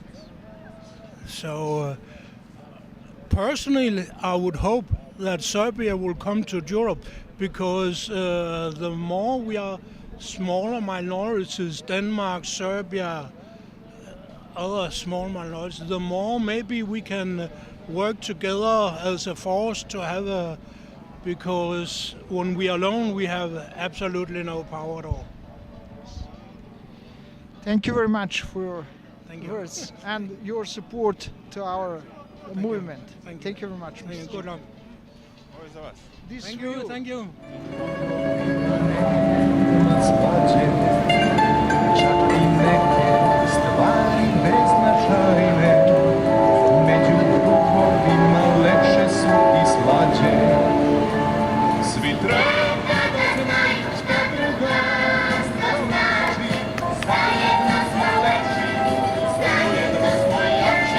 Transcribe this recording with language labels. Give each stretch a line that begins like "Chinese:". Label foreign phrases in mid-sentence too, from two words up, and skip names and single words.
English: So personally, I would hope that Serbia will come to Europe, because the more we are smaller minorities, Denmark, Serbia, other small minorities, the more maybe we can work together as a force to have because when we are alone, we have absolutely no power at all. Thank you very much for your words and your support to our movement. Thank you very much. Good luck.
Serbian: Ovo je za vas.
English: This Thank for you, thank you.
Serbian: Čak i neke stvari beznačajne, među drugovima lepše su i slađe. Svi treba da znaju šta drugarstvo znači, zajedno smo lepši, zajedno smo jači.